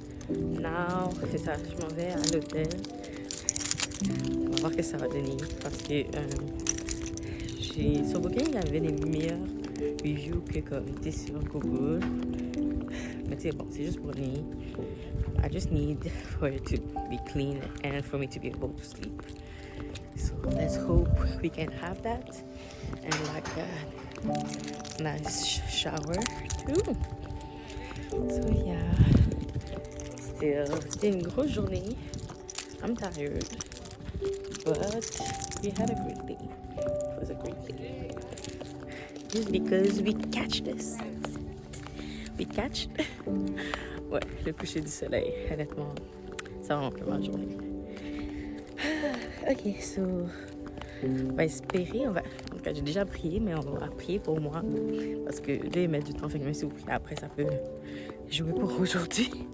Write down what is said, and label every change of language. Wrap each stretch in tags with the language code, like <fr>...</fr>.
<en>Now,</en> <fr>c'est ça, je m'en vais à l'hôtel. On va voir ce que ça va donner parce que sur Booking, il y avait des meilleurs reviews que comme sur Google. Mais tu sais, bon, c'est juste pour lui.</fr> <en>I just need for it to be clean and for me to be able to sleep. So let's hope we can have that and like a nice shower too. So yeah,</en> <fr>c'était une grosse journée.</fr> <en>I'm tired, but we had a great day. It was a great day. Just because we catch this. We catch.</en> <fr>Ouais, le coucher du soleil, honnêtement, ça rend vraiment ma journée. Ok, so, on va espérer, en tout cas, j'ai déjà prié, mais on va prier pour moi, parce que là, il met du temps, fait que même si vous priez après, ça peut jouer pour aujourd'hui.</fr>